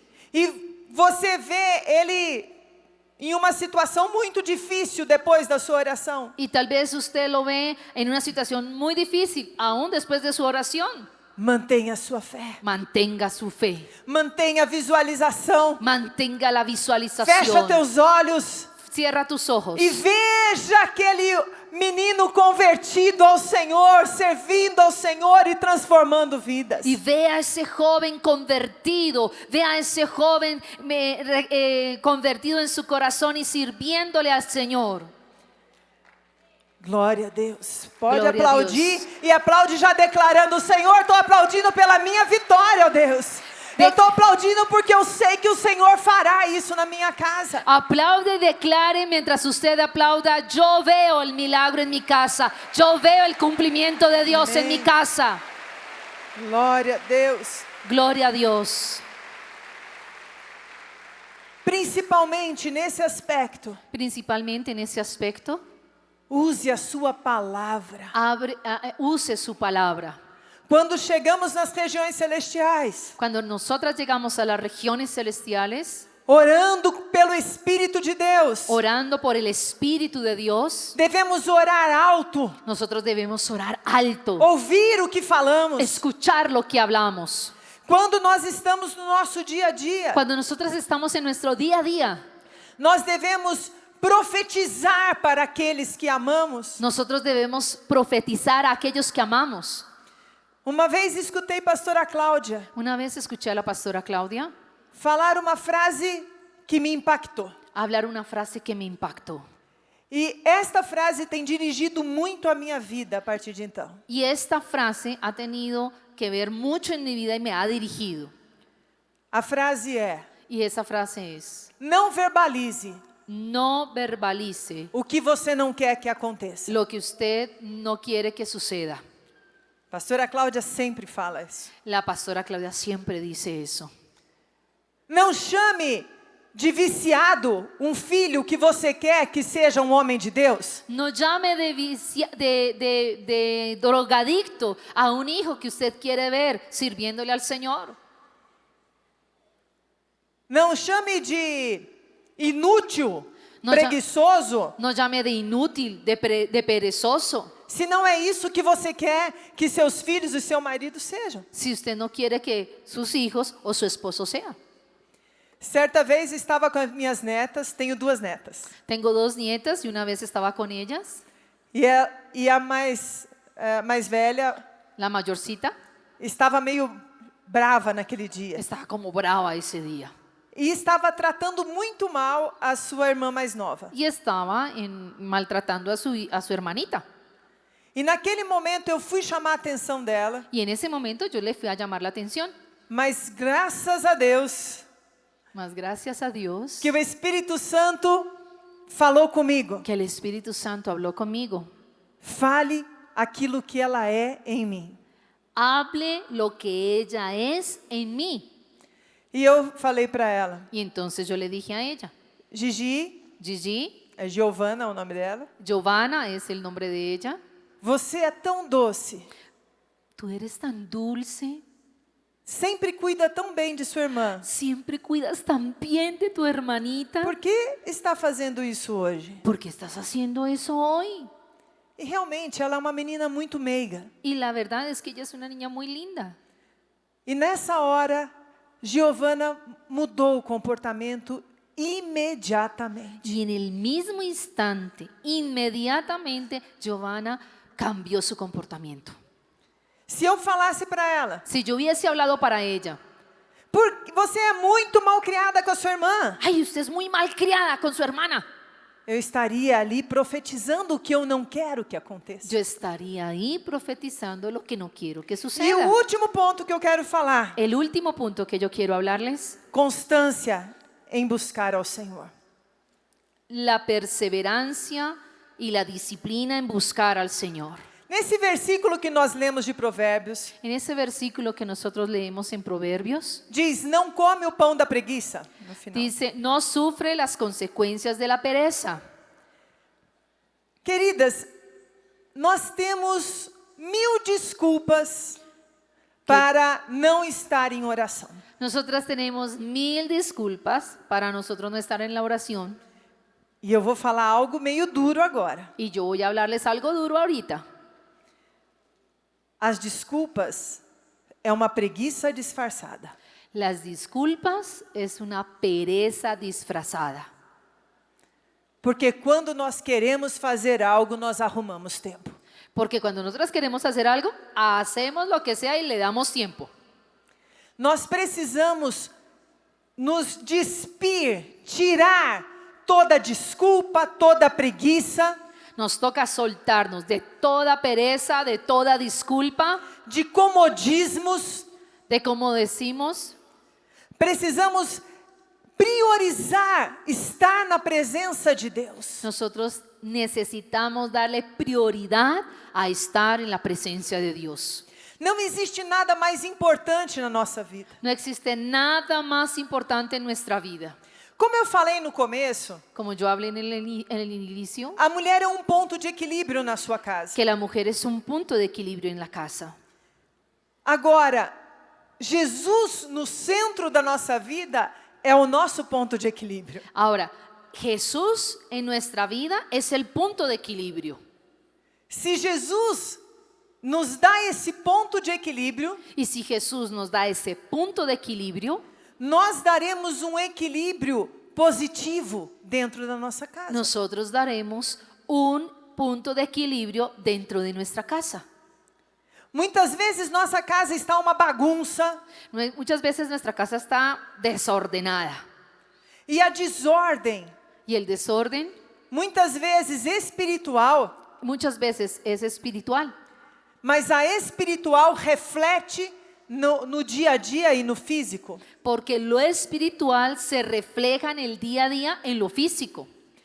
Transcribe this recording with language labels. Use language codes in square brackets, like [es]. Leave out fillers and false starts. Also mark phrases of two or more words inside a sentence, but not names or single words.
[pt] e você vê ele em uma situação muito difícil depois da sua oração. [es] Y tal vez usted lo ve en una situación muy difícil, aún después de su oración. [pt] Mantenha a sua fé. [es] Mantenga su fe. [pt] Mantenha a visualização. [es] Mantenga la [pt] Fecha [es] visualización. [pt] teus olhos [es] Cierra tus ojos. [pt] e veja aquele menino convertido ao Senhor, servindo ao Senhor e transformando vidas. [es] Y vea a ese joven convertido, vea a ese joven convertido en su corazón y sirviéndole al Señor. [pt] Glória a Deus. Pode Glória a aplaudir Deus. e aplaude já declarando: Senhor, estou aplaudindo pela minha vitória, ó Deus. Eu estou aplaudindo porque eu sei que o Senhor fará isso na minha casa. [es] Aplaude y declare mientras usted aplauda. Yo veo el milagro en mi casa. Yo veo el cumplimiento de Dios en mi Amén. casa. [pt] Glória a Deus. [es] Gloria a Dios. [pt] Principalmente nesse aspecto, [es] Principalmente en ese aspecto, [pt] use a sua palavra. [es] use su palabra. [pt] Quando chegamos nas regiões celestiais, [es] Cuando nosotras llegamos a las regiones celestiales, [pt] orando pelo Espírito de Deus, [es] orando por el Espíritu de Dios, [pt] devemos orar alto, [es] nosotros debemos orar alto, [pt] ouvir o que falamos. [es] escuchar lo que hablamos. [pt] Quando nós estamos no nosso dia a dia, [es] Cuando nosotras estamos en nuestro día a día, [pt] nós devemos profetizar para aqueles que amamos. [es] nosotros debemos profetizar a aquellos que amamos. [pt] Uma vez escutei pastora Cláudia [es] Una vez escuché a la pastora Claudia [pt] falar uma frase que me impactou. [es] hablar una frase que me impactó. [pt] E esta frase tem dirigido muito a minha vida a partir de então. [es] Y esta frase ha tenido que ver mucho en mi vida y me ha dirigido. [pt] A frase é: [es] Y esa frase es: [pt] não verbalize [es] no verbalice [pt] o que você não quer que aconteça. [es] lo que usted no quiere que suceda. [pt] Pastora Cláudia sempre fala isso. [es] La pastora Claudia siempre dice eso. [pt] Não chame de viciado um filho que você quer que seja um homem de Deus. [es] No llame de drogadicto a un hijo que usted quiere ver sirviéndole al Señor. [pt] Não chame de inútil, Não preguiçoso, [es] No llame de inútil, de perezoso, [pt] se não é isso que você quer que seus filhos e seu marido sejam. [es] si usted no quiere que sus hijos o su esposo sea. [pt] Certa vez estava com as minhas netas, tenho 2 netas. [es] Tengo 2 nietas y una vez estaba con ellas, [pt] E a mais velha [es] la mayorcita [pt] estava meio brava naquele dia. [es] estaba como brava ese día [pt] E estava tratando muito mal a sua irmã mais nova. [es] y estaba maltratando a su hermanita. [pt] E naquele momento eu fui chamar a atenção dela, [es] Y en ese momento yo le fui a llamar la atención, [pt] mas graças a Deus [es] mas gracias a Dios [pt] que o Espírito Santo falou comigo. [es] que el Espíritu Santo habló conmigo. [pt] Fale aquilo que ela é em mim. [es] Hable lo que ella es en mí. [pt] E eu falei para ela, [es] Y entonces yo le dije a ella, [pt] Gigi, [es] Gigi, [pt] é Giovana o nome dela, [es] Giovanna es el nombre de ella, [pt] você é tão doce, [es] tú eres tan dulce, [pt] sempre cuida tão bem de sua irmã. [es] siempre cuidas tan bien de tu hermanita. [pt] Por que está fazendo isso hoje? [es] ¿Por qué estás haciendo eso hoy? [pt] E realmente ela é uma menina muito meiga. [es] Y la verdad es que ella es una niña muy linda. [pt] E nessa hora, Giovana mudou o comportamento imediatamente. [es] Y en el mismo instante, inmediatamente, Giovanna cambió su comportamiento. [pt] Se eu falasse para ela, [es] Si yo hubiese hablado para ella, [pt] porque você é muito mal criada com a sua irmã, [es] ay, usted es muy mal criada con su hermana, [pt] eu estaria ali profetizando o que eu não quero que aconteça. [es] yo estaría ahí profetizando lo que no quiero que [pt] E [es] suceda. [pt] o último ponto que eu quero falar, [es] El último punto que yo quiero hablarles, [pt] constância em buscar ao Senhor. [es] la perseverancia y la disciplina en buscar al Señor. [pt] Nesse versículo que nós lemos de Provérbios, [es] En ese versículo que nosotros leemos en Proverbios, [pt] diz, não come o pão da preguiça, no final. [es] dice, no sufre las consecuencias de la pereza. [pt] Queridas, nós temos 1000 desculpas para não estar em oração. [es] Nosotras tenemos 1000 disculpas para nosotros no estar en la oración. [pt] E eu vou falar algo meio duro agora. [es] Y yo voy a hablarles algo duro ahorita. [pt] As desculpas é uma preguiça disfarçada. [es] Las disculpas es una pereza disfrazada. [pt] Porque quando nós queremos fazer algo, nós arrumamos tempo. [es] Porque cuando nosotras queremos hacer algo, hacemos lo que sea y le damos tiempo. [pt] Nós precisamos nos despir, tirar toda desculpa, toda preguiça, [es] Nos toca soltarnos de toda pereza, de toda disculpa, [pt] de comodismos. [es] de como decimos. [pt] Precisamos priorizar estar na presença de Deus. [es] Nosotros necesitamos darle prioridad a estar en la presencia de Dios. [pt] Não existe nada mais importante na nossa vida. [es] No existe nada más importante en nuestra vida. [pt] Como eu falei no começo, [es] Como yo hablé en el inicio, [pt] a mulher é um ponto de equilíbrio na sua casa. [es] que la mujer es un punto de equilibrio en la casa. [pt] Agora, Jesus no centro da nossa vida é o nosso ponto de equilíbrio. [es] Ahora, Jesús en nuestra vida es el punto de equilibrio. [pt] Se Jesus nos dá esse ponto de equilíbrio, [es] Y si Jesús nos da ese punto de equilibrio, [pt] nós daremos um equilíbrio positivo dentro da nossa casa. [es] nosotros daremos un punto de equilibrio dentro de nuestra casa. [pt] Muitas vezes nossa casa está uma bagunça [es] Muchas veces nuestra casa está desordenada [pt] e a desordem, [es] y el desorden [pt] muitas vezes espiritual, [es] muchas veces es espiritual, [pt] mas a espiritual reflete no dia a dia e no físico. [es] porque lo espiritual se refleja en el día a día en lo físico.